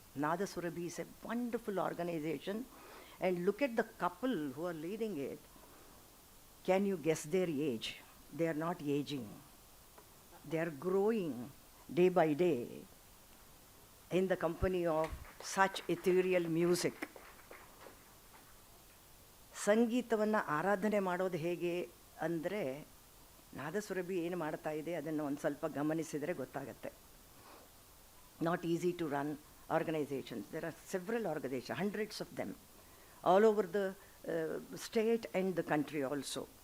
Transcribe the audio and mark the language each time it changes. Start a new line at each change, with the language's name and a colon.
English: Nadasurabhi is a wonderful organization, and look at the couple who are leading it. Can you guess their age? They are not aging. They are growing day by day in the company of such ethereal music.
Kannada: ಸಂಗೀತವನ್ನು ಆರಾಧನೆ ಮಾಡೋದು ಹೇಗೆ ಅಂದರೆ, ನಾದಸುರಭಿ ಏನು ಮಾಡ್ತಾ ಇದೆ ಅದನ್ನು ಒಂದು ಸ್ವಲ್ಪ ಗಮನಿಸಿದರೆ ಗೊತ್ತಾಗತ್ತೆ.
English: Not easy to run organizations. There are several organizations, hundreds of them, all over the state and the country also.